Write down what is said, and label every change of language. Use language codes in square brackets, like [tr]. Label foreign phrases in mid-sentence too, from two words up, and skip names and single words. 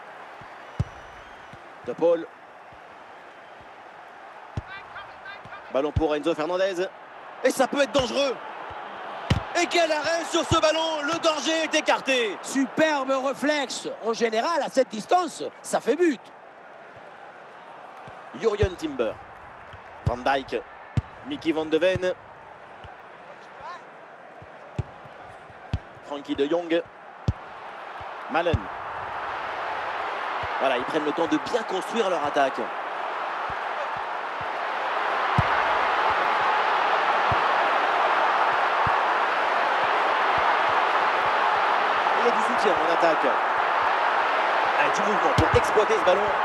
[fr] De Paul. Ballon pour Enzo Fernandez. Et ça peut être dangereux. Et quel arrêt sur ce ballon. Le danger est écarté. Superbe réflexe. En général, à cette distance, ça fait but. Jurgen Timber. Van Dijk. Mickey Van de Ven. Frankie de Jong. Malen. Voilà, ils prennent le temps de bien construire leur attaque. Il y a du soutien en attaque. Allez, du mouvement pour exploiter ce ballon.